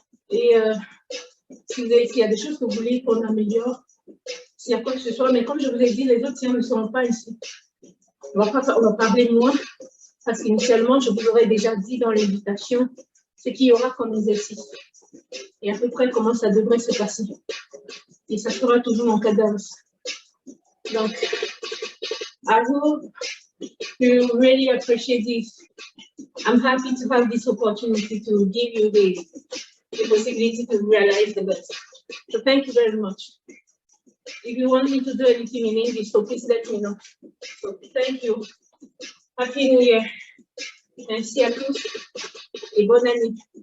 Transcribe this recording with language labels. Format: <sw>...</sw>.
<fr>Et s'il y a des choses que vous voulez qu'on améliore, s'il y a quoi que ce soit, mais comme je vous ai dit, les autres séances ne seront pas ici. On va parler moins, parce qu'initialement, je vous aurais déjà dit dans l'invitation ce qu'il y aura comme exercice et à peu près comment ça devrait se passer. Et ça sera toujours en cadence. Donc,</fr> <en>I hope you really appreciate this. I'm happy to have this opportunity to give you the possibility to realize the best. So thank you very much. If you want me to do anything in English, so please let me know. So thank you. Happy New Year.</en> <fr>Merci à tous et bonne année.</fr>